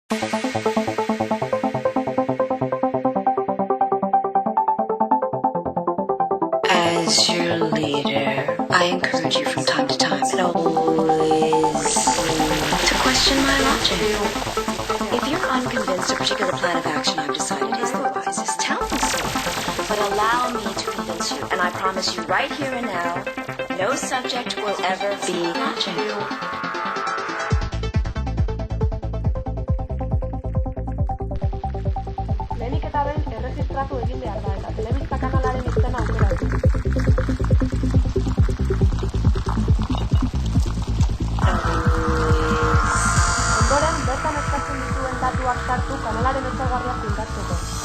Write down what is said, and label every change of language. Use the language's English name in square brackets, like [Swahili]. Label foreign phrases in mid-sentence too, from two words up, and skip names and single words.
[English] As your leader, I encourage you from time to time and always to question my logic. If you're unconvinced a particular plan of action I've decided is the wisest, tell me so. But allow me to convince you, and I promise you right here and now, no subject will ever be logic. [Basque] Lehenik eta behin erregistratu egin behar da eta telebista kanalaren izena aukeratu. Ondoren, bertan eskatzen dituen datuak sartu kanalaren ezaugarriak finkatzeko.